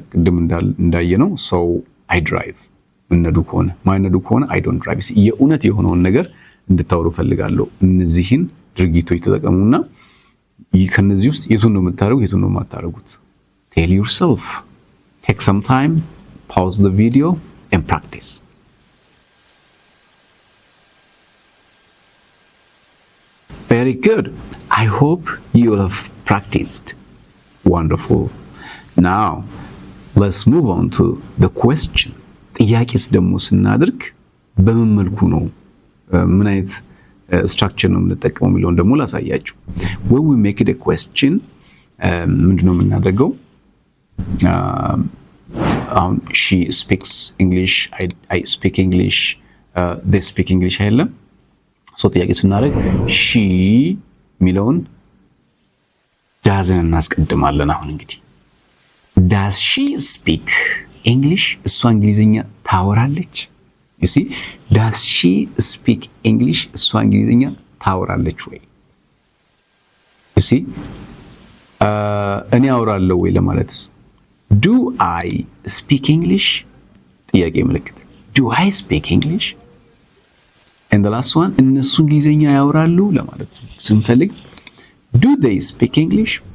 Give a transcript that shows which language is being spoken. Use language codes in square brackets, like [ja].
[am] ቅድም እንዳየነው ሰው [en] አይ ድራይቭ [am] እነዱ ከሆነ ማይነዱ ከሆነ [en] አይ ዶንት ድራይቭ። [am] የእውነት የሆነውን ነገር እንድታወሩ ፈልጋለሁ። እነዚህን ድርጊቶች ተጠቀሙና ከነዚህ ውስጥ የቱን ነው የምታደርጉት የቱን ነው የማታደርጉት? [en] ቴል ዩርሰልፍ፣ ቴክ ሰም ታይም፣ ፓውዝ ዘ ቪዲዮ ኤንድ ፕራክቲስ። Very good. I hope you have practiced. Wonderful. Now, let's move on to the question. [am] ጥያቄስ ደግሞ ስናደርግ በምን መልኩ ነው ምን አይነት ስትራክቸር ነው የምንጠቀመው የሚለውን ደግሞ ላሳያችሁ። [en] when we make it a question [am] ምንድነው የምናደርገው? [en] አሁን she speaks English, I speak English, they speak English አይደለም? [am] ሶ ጥያቄ ስናደርግ she የሚለውን ዳዝን እናስቀድማለን። አሁን እንግዲህ [en] does she speak English? [am] እሷ እንግሊዝኛ ታወራለች? [en] you see does she speak English? [am] እሷ እንግሊዝኛ ታወራለች ወይ? [en] you see [am] እኔ አወራለሁ ወይ ለማለት [en] do I speak English? [am] ጥያቄ ምልክት [en] do I speak English? and the last one [am] እነሱ እንግሊዝኛ ያወራሉ ለማለት ስንፈልግ [en] do they speak English?